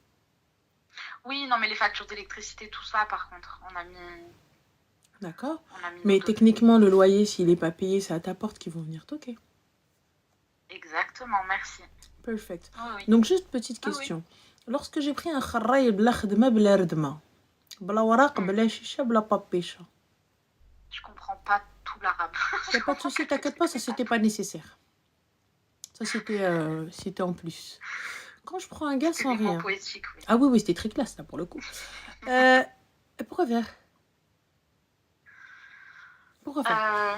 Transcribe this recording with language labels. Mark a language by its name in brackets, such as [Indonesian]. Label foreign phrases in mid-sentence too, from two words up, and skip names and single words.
[French] Oui, non, mais les factures d'électricité, tout ça, par contre, on a mis... D'accord. Mais techniquement, le loyer, s'il n'est pas payé, c'est à ta porte qu'ils vont venir toquer. Exactement, merci. Perfect. Oui. Donc, juste petite question. Oui. Lorsque j'ai pris un [Arabic] خراي بلا خدمة بلا ردمة بلا ورق بلا شيشة بلا بابيشة. [French] Je comprends pas tout l'arabe. Il n'y a pas de souci, t'inquiète pas, ça c'était pas nécessaire. Ça c'était en plus. Quand je prends un gars sans rien. Poétique, oui. Ah oui, c'était très classe là pour le coup. Pourquoi faire? Pourquoi faire?